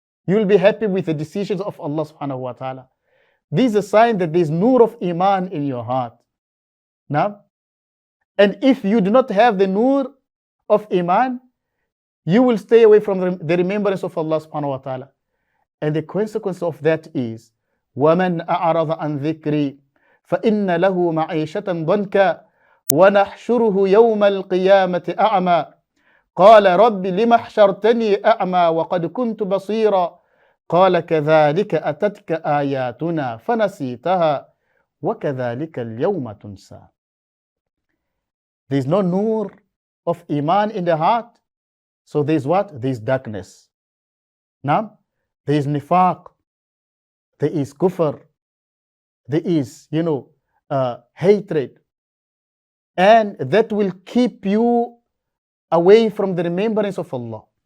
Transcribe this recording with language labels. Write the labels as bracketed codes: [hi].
[en] You will be happy with the decisions of Allah subhanahu wa ta'ala. This is a sign that there is nur of iman in your heart. Now, and if you do not have the nur of iman, you will stay away from the remembrance of Allah subhanahu wa ta'ala. And the consequence of that is, [ar] وَمَنْ أَعْرَضَ عَنْ ذِكْرِي فَإِنَّ لَهُ مَعِيشَةً ضَنْكًا وَنَحْشُرُهُ يَوْمَ الْقِيَامَةِ أَعْمَى قَالَ رَبِّ لِمَ حْشَرْتَنِي أَعْمَى وَقَدْ كُنْتُ بَصِيرًا قَالَ كَذَلِكَ أَتَتْكَ آيَاتُنَا فَنَسِيتَهَا وَكَذَلِكَ الْيَوْمَ تُنْسَى. [en] There is no nur of iman in the heart. So there is what? There is darkness. Now, there is nifaq. There is kufr. There is, hatred. And that will keep you away from the remembrance of Allah.